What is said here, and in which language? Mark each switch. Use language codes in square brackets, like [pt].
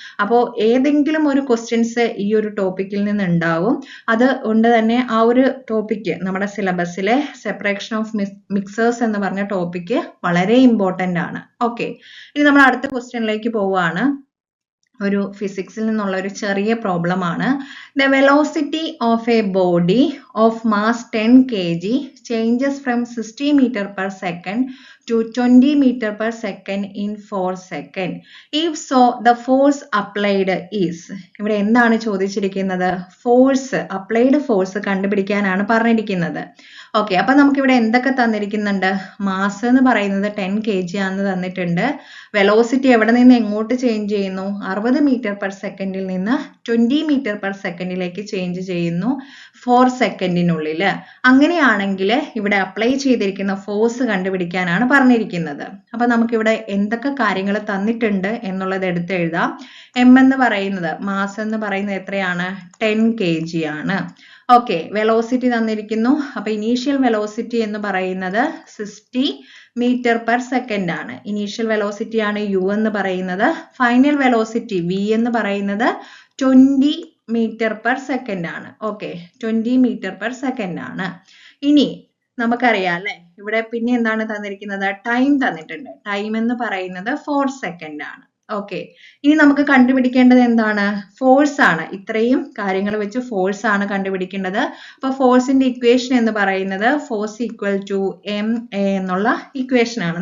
[ml] അപ്പോൾ ഏതെങ്കിലും ഒരു ക്വസ്റ്റ്യൻസ് ഈ ഒരു ടോപ്പിക്കിൽ നിന്ന് ഉണ്ടാവും. അതുകൊണ്ട് തന്നെ ആ ഒരു ടോപ്പിക്ക് നമ്മുടെ സിലബസിലെ സെപ്പറേഷൻ ഓഫ് മിക്സേഴ്സ് എന്ന് പറഞ്ഞ ടോപ്പിക്ക് വളരെ ഇമ്പോർട്ടന്റ് ആണ്. ഓക്കെ, ഇനി നമ്മൾ അടുത്ത ക്വസ്റ്റ്യനിലേക്ക് പോവുകയാണ്. ഒരു ഫിസിക്സിൽ നിന്നുള്ള ഒരു ചെറിയ പ്രോബ്ലം ആണ്. [en] The velocity of a body of mass 10 kg changes from 60 meter per second to 20 meter per second in 4 seconds. If so, the force applied is. [ml] ഇവിടെ എന്താണ് ചോദിച്ചിരിക്കുന്നത്? ഫോഴ്സ്, അപ്ലൈഡ് ഫോഴ്സ് കണ്ടുപിടിക്കാനാണ് പറഞ്ഞിരിക്കുന്നത്. ഓക്കെ, അപ്പൊ നമുക്ക് ഇവിടെ എന്തൊക്കെ തന്നിരിക്കുന്നുണ്ട്? മാസ് എന്ന് പറയുന്നത് 10 kg ആണെന്ന് തന്നിട്ടുണ്ട്. വെലോസിറ്റി എവിടെ നിന്ന് എങ്ങോട്ട് ചേഞ്ച് ചെയ്യുന്നു? 60 meter per second നിന്ന് 20 meter per second ചേഞ്ച് ചെയ്യുന്നു 4 സെക്കൻഡിനുള്ളിൽ. അങ്ങനെയാണെങ്കിൽ ഇവിടെ അപ്ലൈ ചെയ്തിരിക്കുന്ന ഫോഴ്സ് കണ്ടുപിടിക്കാനാണ് പറഞ്ഞിരിക്കുന്നത്. അപ്പൊ നമുക്കിവിടെ എന്തൊക്കെ കാര്യങ്ങൾ തന്നിട്ടുണ്ട് എന്നുള്ളത് എടുത്ത് എഴുതാം. എം എന്ന് പറയുന്നത്, മാസ് എന്ന് പറയുന്നത് എത്രയാണ്? 10 kg ആണ്. ഓക്കെ, വെലോസിറ്റി തന്നിരിക്കുന്നു. അപ്പൊ ഇനീഷ്യൽ വെലോസിറ്റി എന്ന് പറയുന്നത് 60 meter per second ആണ്. ഇനീഷ്യൽ വെലോസിറ്റി ആണ് u എന്ന് പറയുന്നത്. ഫൈനൽ വെലോസിറ്റി v എന്ന് പറയുന്നത് 20 meter per second ആണ്. ഓക്കെ, 20 meter per second ആണ്. ഇനി നമുക്കറിയാം അല്ലെ, ഇവിടെ പിന്നെ എന്താണ് തന്നിരിക്കുന്നത്? ടൈം തന്നിട്ടുണ്ട്. ടൈം എന്ന് പറയുന്നത് 4 സെക്കൻഡ് ആണ്. ഓക്കെ, ഇനി നമുക്ക് കണ്ടുപിടിക്കേണ്ടത് എന്താണ്? ഫോഴ്സ് ആണ്. ഇത്രയും കാര്യങ്ങൾ വെച്ച് ഫോഴ്സ് ആണ് കണ്ടുപിടിക്കേണ്ടത്. അപ്പൊ ഫോഴ്സിന്റെ ഇക്വേഷൻ എന്ന് പറയുന്നത് force equal to M A എന്നുള്ള ഇക്വേഷൻ ആണ്.